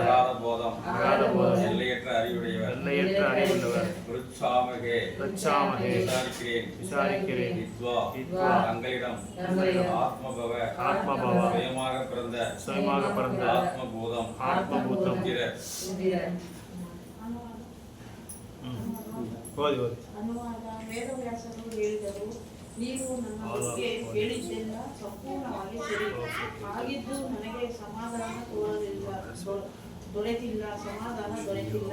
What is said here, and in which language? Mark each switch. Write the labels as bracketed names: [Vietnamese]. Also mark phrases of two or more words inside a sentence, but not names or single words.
[Sanskrit] अगाध बोधम् [Tamil] எல்லையற்ற அறிவுடையவர் எல்லையற்ற அறிவுள்ளவர் [Sanskrit] ருச்சாமகே பிரச்சாமகே [Tamil] விசாரிக்கிறேன் [Sanskrit] வித்வா [Tamil] தங்களிடம் ஆத்மபவ சுயமாக பிறந்த ஆத்மபூதம் [Kannada] ಓದಿ ಅನುವಾದ ವೇದವ್ಯಾಸರು ಹೇಳಿದರು, ನೀವು ನನ್ನ ಬಗ್ಗೆ ಹೇಳಿದ್ದೆಲ್ಲ ಸಂಪೂರ್ಣವಾಗಿ ಸರಿ. ಆಗಿದ್ದು ನನಗೆ ಸಮಾಧಾನ ದೊರೆತಿಲ್ಲ.